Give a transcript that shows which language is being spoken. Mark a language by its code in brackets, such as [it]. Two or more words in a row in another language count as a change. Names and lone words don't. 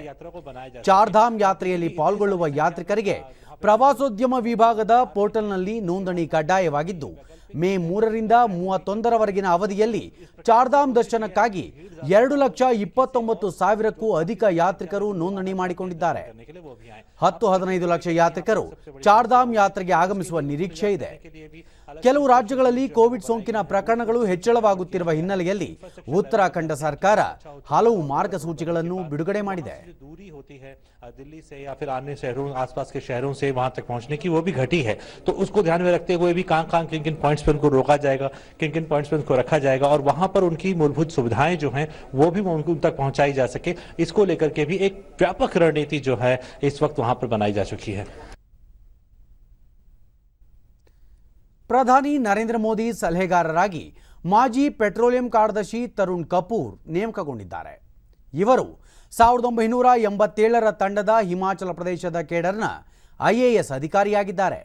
[kn] ಚಾರ್ಧಾಮ್ ಯಾತ್ರೆಯಲ್ಲಿ ಪಾಲ್ಗೊಳ್ಳುವ ಯಾತ್ರಿಕರಿಗೆ ಪ್ರವಾಸೋದ್ಯಮ ವಿಭಾಗದ ಪೋರ್ಟಲ್ನಲ್ಲಿ ನೋಂದಣಿ ಕಡ್ಡಾಯವಾಗಿದ್ದು ಮೇ 3ರಿಂದ 31ರವರೆಗಿನ ಅವಧಿಯಲ್ಲಿ ಚಾರ್ಧಾಮ್ ದರ್ಶನಕ್ಕಾಗಿ 2,29,000ಕ್ಕೂ ಅಧಿಕ ಯಾತ್ರಿಕರು ನೋಂದಣಿ ಮಾಡಿಕೊಂಡಿದ್ದಾರೆ. 10-15 ಲಕ್ಷ ಯಾತ್ರಿಕರು ಚಾರ್ಧಾಮ್ ಯಾತ್ರೆಗೆ ಆಗಮಿಸುವ ನಿರೀಕ್ಷೆ ಇದೆ. ಕೆಲವು ರಾಜ್ಯಗಳಲ್ಲಿ ಕೋವಿಡ್ ಸೋಂಕಿನ ಪ್ರಕರಣಗಳು ಹೆಚ್ಚಳವಾಗುತ್ತಿರುವ ಹಿನ್ನೆಲೆಯಲ್ಲಿ ಉತ್ತರಾಖಂಡ ಸರ್ಕಾರ ಹಲವು ಮಾರ್ಗಸೂಚಿಗಳನ್ನು ಬಿಡುಗಡೆ ಮಾಡಿದೆ. [hi] दिल्ली से या फिर अन्य शहरों आसपास के शहरों से वहां तक पहुंचने की वो भी घटी है, तो उसको ध्यान में रखते हुए भी कहां किन किन पॉइंट्स पर उनको रोका जाएगा, किन किन पॉइंट्स पर उनको रखा जाएगा और वहां पर उनकी मूलभूत सुविधाएं जो हैं वो भी उन तक पहुंचाई जा सके, इसको लेकर के भी एक व्यापक रणनीति जो है इस वक्त वहां पर बनाई जा चुकी है. [kn] ಪ್ರಧಾನಿ ನರೇಂದ್ರ ಮೋದಿ ಸಲಹೆಗಾರರಾಗಿ ಮಾಜಿ ಪೆಟ್ರೋಲಿಯಂ ಕಾರ್ಯದರ್ಶಿ ತರುಣ್ ಕಪೂರ್ ನೇಮಕಗೊಂಡಿದ್ದಾರೆ. ಇವರು 1987ರ ತಂಡದ ಹಿಮಾಚಲ ಪ್ರದೇಶದ ಕೇಡರ್ನ IAS ಅಧಿಕಾರಿಯಾಗಿದ್ದಾರೆ.